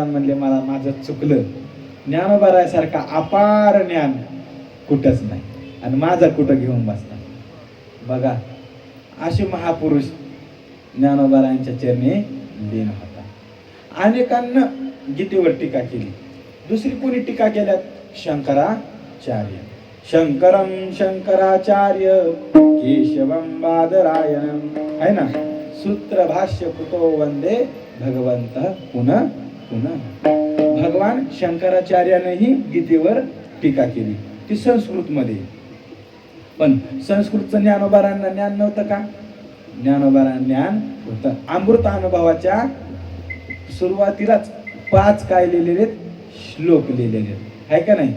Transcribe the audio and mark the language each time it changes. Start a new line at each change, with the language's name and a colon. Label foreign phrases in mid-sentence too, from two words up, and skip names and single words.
Marathi: म्हणले मला माझं चुकलं, ज्ञानोबारायासारखा अपार ज्ञान कुठंच नाही आणि माझं कुठं घेऊन बसता. बघा असे महापुरुष ज्ञानोबारायांच्या चरणी लीन होता. अनेकांना गीतेवर टीका केली. दुसरी कोणी टीका केल्यात?
Sanskrit: शंकराचार्य. शंकरम शंकराचार्य केशवम बादरायणम
Marathi: आहे ना.
Sanskrit: सूत्र भाष्य कृतो वंदे भगवंत पुनः पुनः.
Marathi: भगवान शंकराचार्यानेही गीतेवर टीका केली, ती संस्कृत मध्ये. पण संस्कृतचं ज्ञानोबारांना ज्ञान नव्हतं का? ज्ञानोबारांना ज्ञान होतं. अमृत अनुभवाच्या सुरुवातीलाच 5 काय लिहिलेले श्लोक लिहिलेले आहे का नाही?